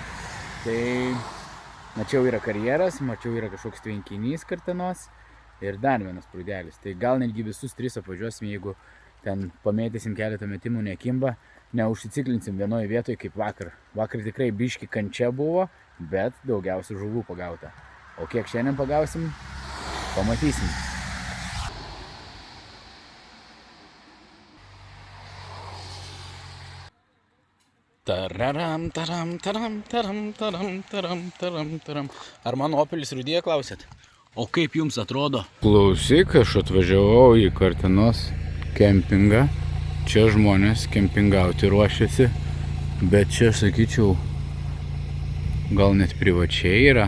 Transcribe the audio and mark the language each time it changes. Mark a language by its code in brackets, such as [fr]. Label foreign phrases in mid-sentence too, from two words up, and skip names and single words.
[lt] Tai mačiau yra karjeras, mačiau yra kažkoks tvenkinys Kartenos ir dar vienas prūdelis. Tai gal netgi visus 3 apvažiuosim, jeigu ten pamėtysim keletą metimų nekimba, neužsiciklinsim vienoje vietoje kaip vakar. Vakar tikrai biški kančia buvo, bet daugiausia žuvų pagauta. O kiek šiandien pagausim, pamatysim. Tararam, taram, taram, taram, taram, taram, taram, taram. Ar mano Opelis rūdėje klausėt? O kaip jums atrodo? Klausyk, aš atvažiavau į Kartenos kempingą. Čia žmonės kempingauti ruošiasi, bet čia, sakyčiau, gal net privačiai yra.